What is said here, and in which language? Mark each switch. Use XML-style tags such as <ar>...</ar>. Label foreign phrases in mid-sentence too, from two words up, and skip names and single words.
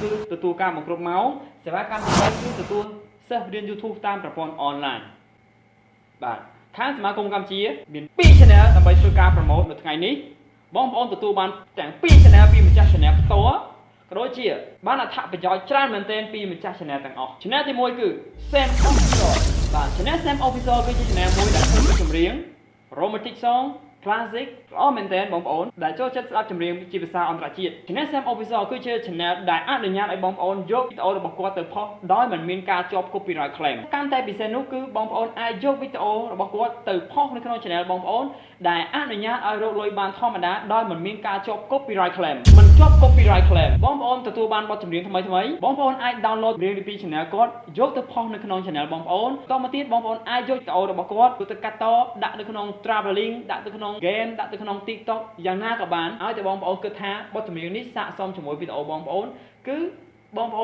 <km>គឺទទួលការបង្គ្រប់ម៉ោងសេវាកម្មទី3គឺទទួលសិស្សរៀន YouTube តាមប្រព័ន្ធ online បាទខាងសមាគមកម្ពុជាមាន2 channel ដើម្បីធ្វើការ promote នៅថ្ងៃនេះបងប្អូនទទួលបានទាំង2 channel ពីម្ចាស់ channel ផ្ទាល់ក៏ដូចជាបានអត្ថប្រយោជន៍ច្រើនមែនទែនពីម្ចាស់ channel ទាំងអស់ channel ទី1គឺ Sam Official បាទ channel Sam Official គឺជា channel មួយដែលធ្វើចម្រៀង</km> <en>romantic song classic</en> <km>ល្អមែនទែនបងប្អូនដែលចូលចិត្តស្ដាប់ចម្រៀងជាភាសាអន្តរជាតិ Channel Sam Official គឺជា channel ដែលអនុញ្ញាតឲ្យបងប្អូនយកវីដេអូរបស់គាត់ទៅផុសដោយមិនមានការជាប់</km> <en>copyright claim</en> <km>កាន់តែពិសេសនោះគឺបងប្អូនអាចយកវីដេអូ របស់គាត់ទៅផុសនៅក្នុង channel បងប្អូនដែលអនុញ្ញាតឲ្យរកលុយបានធម្មតាដោយមិនមានការជាប់</km> <en>copyright claim</en> <km>មិនជាប់</km> <en>copyright claim</en> <km>បងប្អូនទទួលបានបទចម្រៀងថ្មីៗបងប្អូនអាច download រៀងពី channel គាត់យកទៅផុសនៅក្នុង channel បងប្អូនតមកទៀតបងប្អូនអាចយកវីដេអូរបស់គាត់ទៅកាត់តដាក់នៅក្នុង traveling ដាក់ទៅក្នុង game ដាក់ទៅក្នុង TikTok យ៉ាងណាក៏បានឲ្យតែបងប្អូនគិតថាបទចម្រៀងនេះស័ក្តិសមជាមួយវីដេអូបងប្អូនគឺបងប្អូ</km>